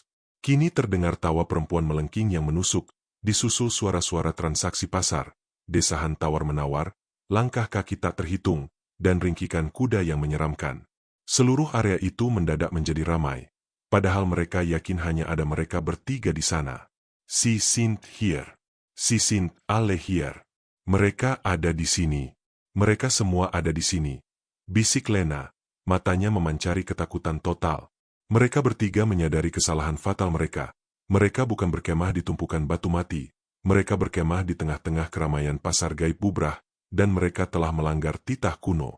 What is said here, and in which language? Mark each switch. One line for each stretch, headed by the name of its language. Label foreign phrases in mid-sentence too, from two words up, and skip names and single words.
Indonesian: Kini terdengar tawa perempuan melengking yang menusuk, disusul suara-suara transaksi pasar, desahan tawar-menawar, langkah kaki tak terhitung, dan ringkikan kuda yang menyeramkan. Seluruh area itu mendadak menjadi ramai, padahal mereka yakin hanya ada mereka bertiga di sana.
German: Sie sind hier. Sie sind alle hier.
Indonesian: Mereka ada di sini. Mereka semua ada di sini. Bisik Lena, matanya memancari ketakutan total. Mereka bertiga menyadari kesalahan fatal mereka. Mereka bukan berkemah di tumpukan batu mati. Mereka berkemah di tengah-tengah keramaian pasar gaib bubrah, dan mereka telah melanggar titah kuno.